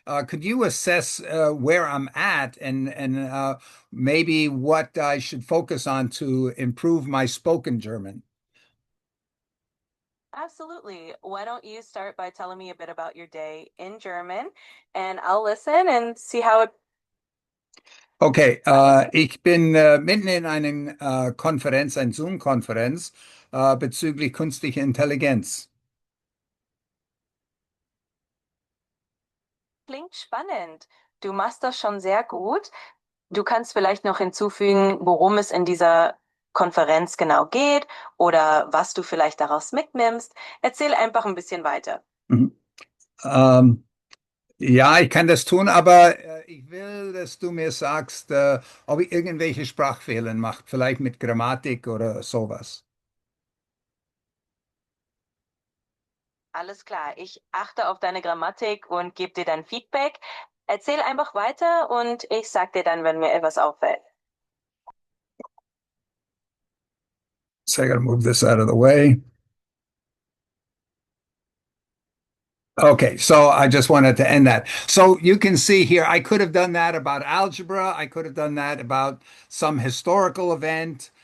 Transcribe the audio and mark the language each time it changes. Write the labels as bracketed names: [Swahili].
[English] Could you assess where I'm at and maybe what I should focus on to improve my spoken German? absolutely. Why don't you start by telling me a bit about your day in German, and I'll listen and see how it. [German] Okay, ich bin mitten in einer Konferenz, eine Zoom-Konferenz bezüglich künstlicher Intelligenz. Klingt spannend. Du machst das schon sehr gut. Du kannst vielleicht noch hinzufügen, worum es in dieser Konferenz genau geht oder was du vielleicht daraus mitnimmst. Erzähl einfach ein bisschen weiter. Mhm. Ähm, ja, ich kann das tun, aber ich will, dass du mir sagst, ob ich irgendwelche Sprachfehler mache, vielleicht mit Grammatik oder sowas. Alles klar, ich achte auf deine Grammatik und gebe dir dann Feedback. Erzähl einfach weiter und ich sag dir dann, wenn mir etwas auffällt. [English] So I got to move this out of the way. Okay, so I just wanted to end that. So you can see here, I could have done that about algebra. I could have done that about some historical event.